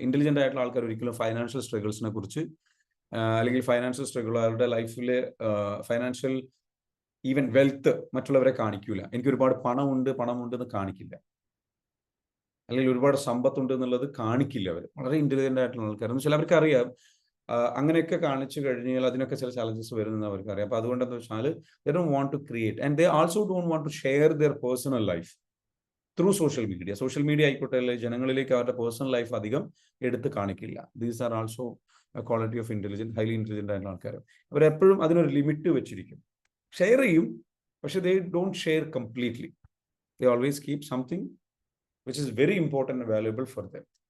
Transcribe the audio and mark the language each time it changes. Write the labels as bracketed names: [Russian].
[Malayalam] Intelligent ആയിട്ടുള്ള ആൾക്കാർ ഒരിക്കലും ഫൈനാൻഷ്യൽ സ്ട്രഗിൾസിനെ കുറിച്ച് അല്ലെങ്കിൽ ഫൈനാൻഷ്യൽ സ്ട്രഗിൾ, അവരുടെ ലൈഫിലെ ഫൈനാൻഷ്യൽ ഈവൻ വെൽത്ത് മറ്റുള്ളവരെ കാണിക്കൂല. എനിക്ക് ഒരുപാട് പണമുണ്ട് എന്ന് കാണിക്കില്ല, അല്ലെങ്കിൽ ഒരുപാട് സമ്പത്തുണ്ട് എന്നുള്ളത് കാണിക്കില്ല. അവർ വളരെ ഇന്റലിജന്റ് ആയിട്ടുള്ള ആൾക്കാർ എന്ന് വെച്ചാൽ അവർക്ക് അറിയാം അങ്ങനെയൊക്കെ കാണിച്ചു കഴിഞ്ഞാൽ അതിനൊക്കെ ചില ചാലഞ്ചസ് വരുമെന്ന് അവർക്ക് അറിയാം. അപ്പൊ അതുകൊണ്ട് എന്താ വെച്ചാൽ [English] they don't want to create and they also don't want to share their personal life through social media. [Malayalam] Social media ആയിക്കോട്ടെ, അല്ലെങ്കിൽ ജനങ്ങളിലേക്ക് അവരുടെ പേഴ്സണൽ ലൈഫ് അധികം എടുത്ത് കാണിക്കില്ല. [English] these are also quality of intelligent, highly intelligent [Malayalam] ആയിട്ടുള്ള ആൾക്കാർ. അവരെപ്പോഴും അതിനൊരു ലിമിറ്റ് വെച്ചിരിക്കും. ഷെയർ ചെയ്യും, പക്ഷെ [English] They don't share completely. They always keep something which is very important and valuable for them.